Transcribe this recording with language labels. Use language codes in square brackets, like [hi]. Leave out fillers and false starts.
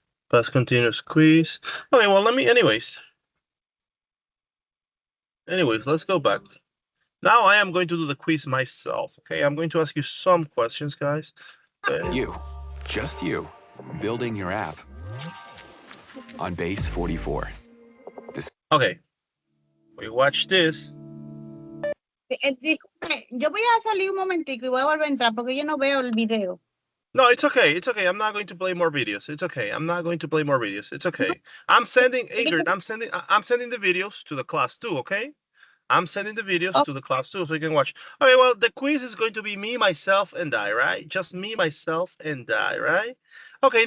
[en] Past continuous quiz. Okay, well, anyways, let's go back. Now I am going to do the quiz myself, okay? I'm going to ask you some questions, guys. You, just you, building your app on base 44. Okay, we watch this. [es] Disculpe, yo voy a salir un momentico y voy a volver a entrar porque yo no veo el video. [en] No, it's okay. It's okay. I'm not going to play more videos. It's okay. I'm not going to play more videos. It's okay. I'm sending Ingrid. I'm sending the videos to the class too. Okay. I'm sending the videos to the class too, so you can watch. Okay. Well, the quiz is going to be me, myself, and I, right? Just me, myself, and I, right? Okay.